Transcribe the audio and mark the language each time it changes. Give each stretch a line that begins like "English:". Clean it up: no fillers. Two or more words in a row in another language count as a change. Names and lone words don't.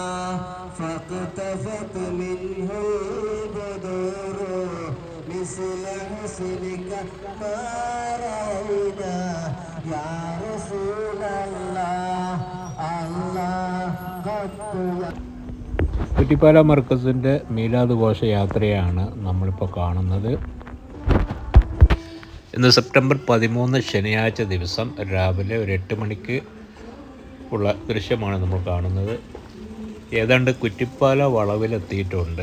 Arabic: فاقتفت منه البدور مثل حسنك ما رأينا يا رسول الله الله قد.
Malayalam: കുറ്റിപ്പാല മർക്കസിൻ്റെ മീലാദ് ഘോഷയാത്രയാണ് നമ്മളിപ്പോൾ കാണുന്നത്. ഇന്ന് സെപ്റ്റംബർ 13 ശനിയാഴ്ച ദിവസം രാവിലെ ഒരു 8 മണിക്ക് ഉള്ള ദൃശ്യമാണ് നമ്മൾ കാണുന്നത്. ഏതാണ്ട് കുറ്റിപ്പാല വളവിലെത്തിയിട്ടുണ്ട്.